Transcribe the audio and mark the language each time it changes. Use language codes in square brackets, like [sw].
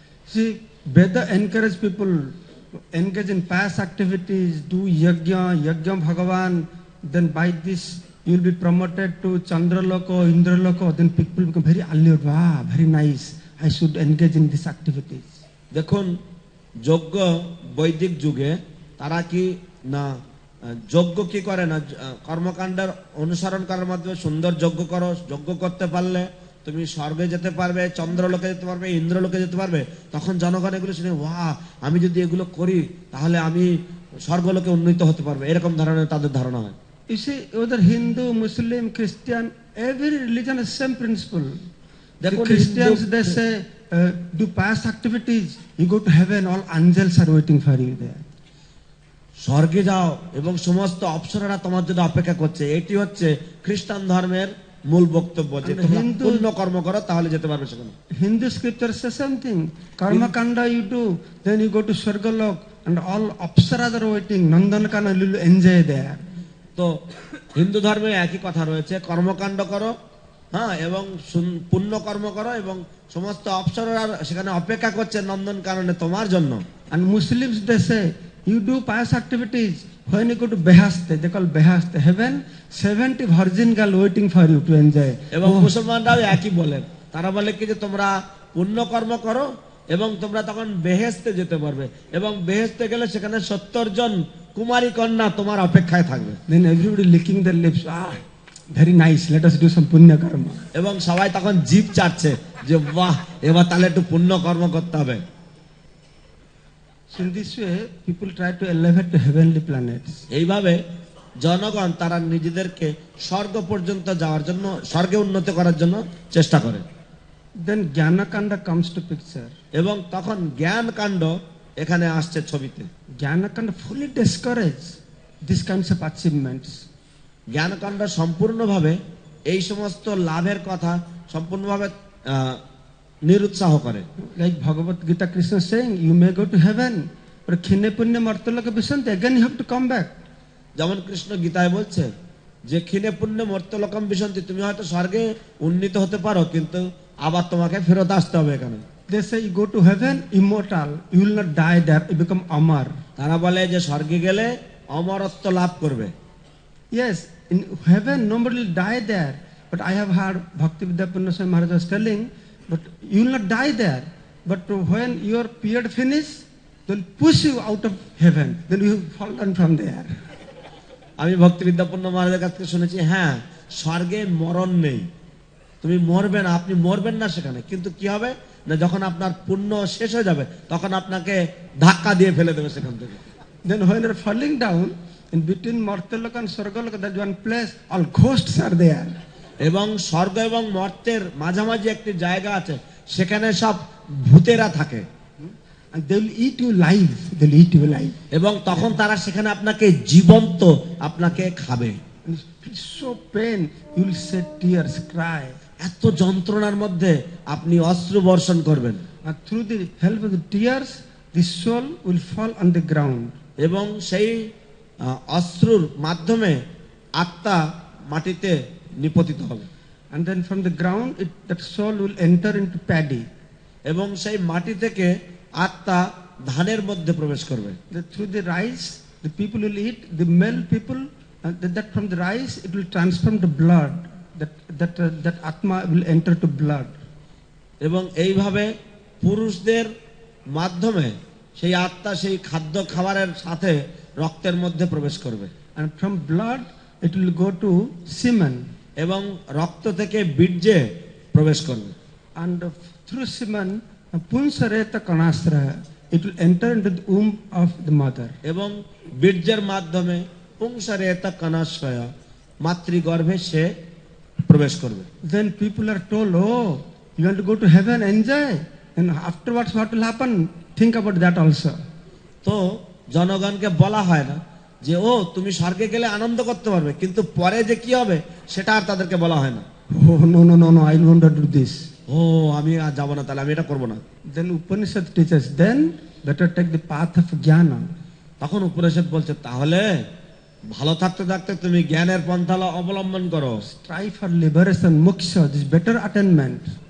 [en] See, Veda encourage people engage in past activities, do yajna Bhagavan, then by this you will be promoted to Chandraloko, Indraloko, then people become very allured, wow, very nice, I should engage in these activities. [bn] দেখুন, যজ্ঞ বৈদিক যুগে তারা কি না যজ্ঞ কি করে না, কর্মকাণ্ডের অনুসরণ করার মাধ্যমে সুন্দর যজ্ঞ করো, যজ্ঞ করতে পারলে তুমি স্বর্গে যেতে পারবে, চন্দ্রলোকে যেতে পারবে, ইন্দ্রলোকে যেতে পারবে। তখন জনগণ এগুলো শুনে, ওয়া, আমি যদি এগুলো করি তাহলে আমি স্বর্গলোকে উন্নীত হতে পারবে, এরকম ধরনের তাদের ধারণা হয়। [en] You see, whether Hindu, Muslim, Christian, every religion has same principle. The Christians, they say, do past activities, you go to heaven, all angels are waiting for you there. [bn] স্বর্গে যাও এবং সমস্ত অপ্সরারা তোমার জন্য অপেক্ষা করছে, এটি হচ্ছে খ্রিস্টান ধর্মের মূল বক্তব্য, যে তোমরা পুণ্য কর্ম করো তাহলে যেতে পারবে সেখানে। [en] Hindu scripture says something, karma kanda you do, then you go to Swargalok and all apsaras are waiting, Nandanakana you will enjoy there. [bn] তো হিন্দু ধর্মে একই কথা রয়েছে, কর্মকাণ্ড করো, হ্যাঁ, এবং পুণ্য কর্ম করো এবং সমস্ত অপ্সরারা সেখানে অপেক্ষা করছে নন্দনকাননে তোমার জন্য। [en] And Muslims they say, you do pious activities, when you go to Behaste, they call Behaste, heaven, 70 virgin girl waiting for you to enjoy. [bn] এবং মুসলমানরাও একই বলেন, তারা বলে কি যে তোমরা পুণ্য কর্ম করো এবং তোমরা তখন বেহেশতে যেতে পারবে, এবং বেহেশতে গেলে সেখানে 70 জন কুমারী কন্যা তোমার অপেক্ষায় থাকবে। [en] Then everybody licking their lips, ah, very nice, let us do some punya karma. [bn] এবং সবাই তখন জিভ চাটছে যে বাহ, এবার তাহলে একটু পুণ্য কর্ম করতে হবে। [en] So in this way, people try to elevate to heavenly planets. [bn] এইভাবে জনগণ তারা নিজেদেরকে স্বর্গ পর্যন্ত যাওয়ার জন্য, স্বর্গে উন্নতি করার জন্য চেষ্টা করে। [en] Then Jnanakanda comes to picture. [bn] এবং তখন জ্ঞান কাণ্ড এখানে আসছে ছবিতে। [en] Jnanakanda fully discourage these kinds of achievements. [bn] জ্ঞানকাণ্ড সম্পূর্ণভাবে এই সমস্ত লাভের কথা সম্পূর্ণভাবে নিরুৎসাহ করে। [en] Like Bhagavad Gita, Krishna saying, you may go to heaven, but [sa] khine punya martaloka bishanti, [en] again you have to come back. [bn] যেমন কৃষ্ণ গীতায় বলছে যে [sa] ক্ষীণে পুণ্যে মর্ত্যলোকম বিশন্তি, [bn] তুমি হয়তো স্বর্গে উন্নীত হতে পারো কিন্তু আবার তোমাকে ফেরত আসতে হবে এখানে। [en] They say you go to heaven, immortal, you will not die there, you become amar. [bn] তারা বলে যে স্বর্গে গেলে অমরত্ব লাভ করবে। [en] Yes, in heaven nobody will die there, but I have heard Bhaktivedanta Purna Swami Maharaj was telling, but you will not die there, but when your period finish, they will push you out of heaven, then you fall down from there. [bn] আমি ভক্তিবিদ্যাপূর্ণ মহারাজের কাছ থেকে শুনেছি, হ্যাঁ, স্বর্গে মরণ নেই, তুমি মরবে না, আপনি মরবেন না সেখানে, কিন্তু কি হবে না, যখন আপনার পুণ্য শেষ হয়ে যাবে তখন আপনাকে ধাক্কা দিয়ে ফেলে দেবে সেখান থেকে। [en] Then when you are falling down, in between Martaloka and Swargaloka, that one place, all ghosts are there. [bn] এবং স্বর্গ এবং মর্তের মাঝামাঝি একটি জায়গা আছে, সেখানে সব ভূতেরা থাকে। [en] And they will eat you live, they will eat you alive. [bn] এবং তখন তারা সেখানে আপনাকে জীবন্ত আপনাকে খাবে। [en] And you feel so pain, you will shed tears, cry. [bn] এত যন্ত্রণার মধ্যে আপনি অশ্রু বর্ষণ করবেন [en] And through the help of the tears, the soul will fall on the ground. [bn] এবং সেই অশ্রুর মাধ্যমে আত্মা মাটিতে নিপতিত হবে [en] And then from the ground, that soul will enter into paddy. [bn] এবং সেই মাটি থেকে আত্মা ধানের মধ্যে প্রবেশ করবে [en] Through the rice, the people will eat, the male people, that from the rice, it will transform the blood. That Atma will enter to blood. [bn] এবং এইভাবে পুরুষদের মাধ্যমে সেই আত্মা সেই খাদ্য খাবারের সাথে রক্তের মধ্যে প্রবেশ করবে [en] And from blood, it will go to semen. [bn] এবং রক্ত থেকে বীর্যে প্রবেশ করবে [en] And through semen, punsareta kanastra, it will enter into the womb of the mother. [bn] এবং বীর্যের মাধ্যমে পুংসারেতা কানাশয় মাতৃগর্ভে সে প্রবেশ করবে [en] Then people are told, oh, you want to go to heaven, enjoy. And afterwards, what will happen? Think about that also. [bn] তো জনগণকে বলা হয় না যে ও তুমি স্বর্গে গেলে আনন্দ করতে পারবে কিন্তু পরে যে কি হবে সেটা আর তাদেরকে বলা হয় না [en] Oh, no, I will not do this. [bn] ও আমি আর যাবো না তাহলে আমি এটা করবো না [en] Then Upanishad teaches, then better take the path of jnana. [bn] তখন উপনিষদ বলছে তাহলে ভালো থাকতে থাকতে তুমি জ্ঞানের পন্থা অবলম্বন করো [en] Strive for liberation, moksha, this better attainment.